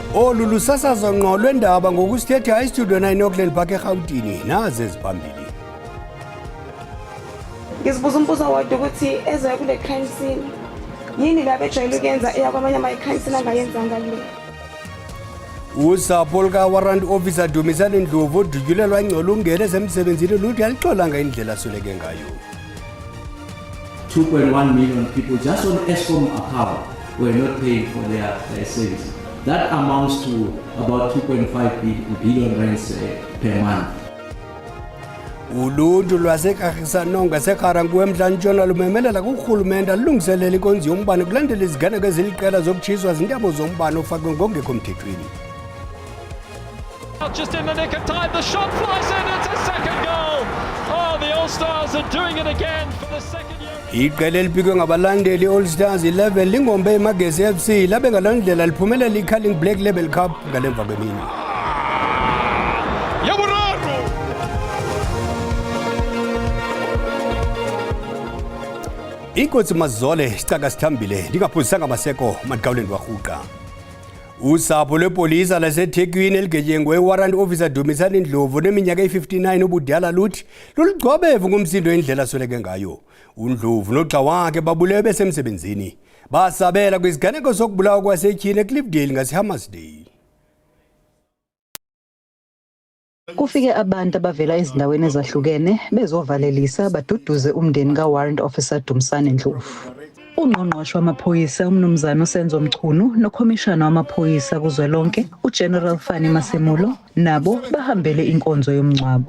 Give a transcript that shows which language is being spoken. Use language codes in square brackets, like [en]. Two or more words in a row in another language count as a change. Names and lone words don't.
[xh] olu lusasazo ngqo lwendaba ngokusithetha iStudio 9 Auckland Park eGauteng nazi eziphambili. [zu] Ngizibuza umbuzo owodwa ukuthi eze kule [en] crime scene [zu] yini la bejwayele ukuyenza eyakwamanye ama- [en] crime scene [zu] angayenzanga kule. [xh] Usapho luka- [en] warrant officer [xh] Dumisani Ndlovu udutyulelwa ingcola ungena esemsebenzini luthi alixolanga indlela asweleke ngayo. [en] 2.1 million people just on Eskom account were not paying for their service. That amounts to about 2.5 billion rands per month. [xh] Uluntu lwaseKagisanong ngaseGarankuwa eMntla-Ntshona lumemelela kurhulumente alungiselele inkonzo yombane kulandela iziganeko eziliqela zokutshiswa zintabo zombane ofakwe ngokungekho mthethweni. [en] Just in the nick of time, the shot flies in, it's a second goal. Oh, the All-Stars are doing it again for the second year. [xh] Iqela eliphikwe ngabalandeli All Stars 11 lingombe iMagesi FC labe ngaloo ndlela liphumelela iCarling Black Label Cup ngalemva kwemini. Inkosi Mazole isicaka sithambile ndingaphuzisanga maseko mandiqawuleni warhuqa. Usapho lwepolisa laseThekwini eligetyengwe [en] warrant officer [xh] Dumisani Ndlovu neminyaka eyi-59 ubudala luthi luligcobevu ngumsindo indlela asweleke ngayo. uNdlovu noxa wakhe babulewe besemsebenzini basabela kwisiganeko sokubulawa kwasetyhini eCliffdale ngaseHammersdale. [zu] Kufike abantu abavela ezindaweni ezahlukene bezovalelisa baduduze umndeni kawarrant officer Dumisani Ndlovu. Ungqongqoshe wamaphoyisa umnumzana uSenzo Mchunu nokhomishana wamaphoyisa kuzwelonke uGeneral Fani Masemulo nabo bahambele inkonzo yomngcwabo.